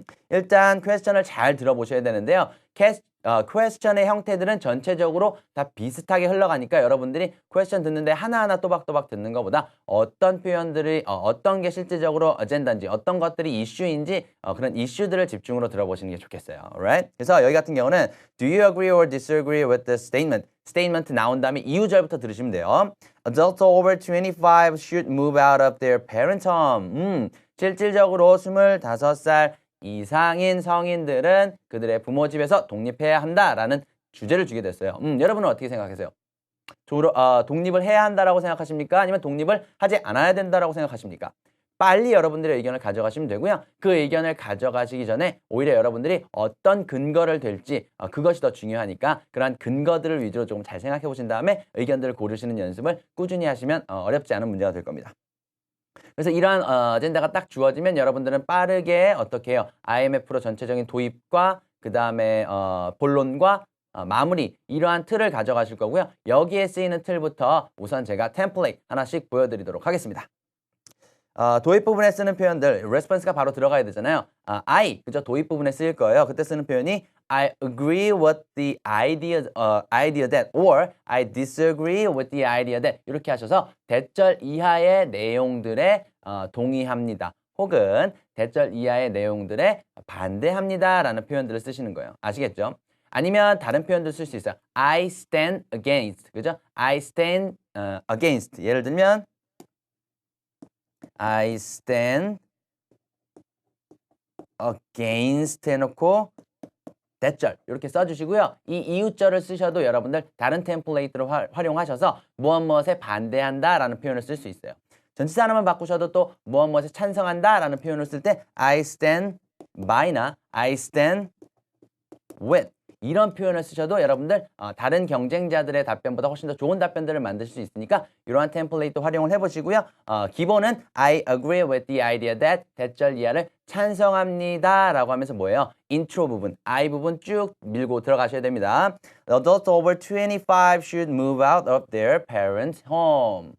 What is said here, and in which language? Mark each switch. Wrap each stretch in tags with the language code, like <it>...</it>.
<ko>일단 퀘스천을 잘 들어보셔야 되는데요. 퀘스천의 형태들은 전체적으로 다 비슷하게 흘러가니까 여러분들이 퀘스천 듣는데 하나하나 또박또박 듣는 것보다 어떤 표현들이 어떤 게 실질적으로 어젠다인지 어떤 것들이 이슈인지 그런 이슈들을 집중으로 들어보시는 게 좋겠어요.</ko> <en>Alright?</en> <ko>그래서 여기 같은 경우는</ko> <en>Do you agree or disagree with the statement?</en> <ko>statement 나온 다음에 이유절부터 들으시면 돼요.</ko> <en>Adults over 25 should move out of their parents' home.</en> <ko>실질적으로 25살 이상인 성인들은 그들의 부모 집에서 독립해야 한다라는 주제를 주게 됐어요. 여러분은 어떻게 생각하세요? 독립을 해야 한다라고 생각하십니까? 아니면 독립을 하지 않아야 된다라고 생각하십니까? 빨리 여러분들의 의견을 가져가시면 되고요. 그 의견을 가져가시기 전에 오히려 여러분들이 어떤 근거를 댈지 그것이 더 중요하니까 그러한 근거들을 위주로 조금 잘 생각해 보신 다음에 의견들을 고르시는 연습을 꾸준히 하시면 어렵지 않은 문제가 될 겁니다. 그래서 이러한 어젠다가 딱 주어지면 여러분들은 빠르게 어떻게 해요? IMF로 전체적인 도입과 그 다음에 본론과 마무리 이러한 틀을 가져가실 거고요. 여기에 쓰이는 틀부터 우선 제가 템플레이트 하나씩 보여드리도록 하겠습니다. 도입 부분에 쓰는 표현들, response가 바로 들어가야 되잖아요. I, 그죠? 도입 부분에 쓰일 거예요. 그때 쓰는 표현이</ko> <en>I agree with the idea that or I disagree with the idea that</en> <ko>이렇게 하셔서 대절 이하의 내용들에 동의합니다. 혹은 대절 이하의 내용들에 반대합니다 라는 표현들을 쓰시는 거예요. 아시겠죠? 아니면 다른 표현도 쓸 수 있어요.</ko> <en>I stand against, 그죠? I stand against.</en> <ko>예를 들면</ko> <en>I stand against</en> <ko>해놓고 대절 이렇게 써주시고요. 이 이유절을 쓰셔도 여러분들 다른 템플레이트를 활용하셔서 무엇무엇에 반대한다라는 표현을 쓸 수 있어요. 전치사 하나만 바꾸셔도 또 무엇무엇에 찬성한다라는 표현을 쓸 때</ko> <en>I stand by</en> <ko>나</ko> <en>I stand with</en> <ko>이런 표현을 쓰셔도 여러분들 다른 경쟁자들의 답변보다 훨씬 더 좋은 답변들을 만드실 수 있으니까 이러한 템플레이트 활용을 해보시고요. 기본은</ko> <en>I agree with the idea that</en> <ko>대절 이하를 찬성합니다 라고 하면서 뭐예요? intro 부분, I 부분 쭉 밀고 들어가셔야 됩니다.</ko> <en>Adults over 25 should move out of their parents' home.</en>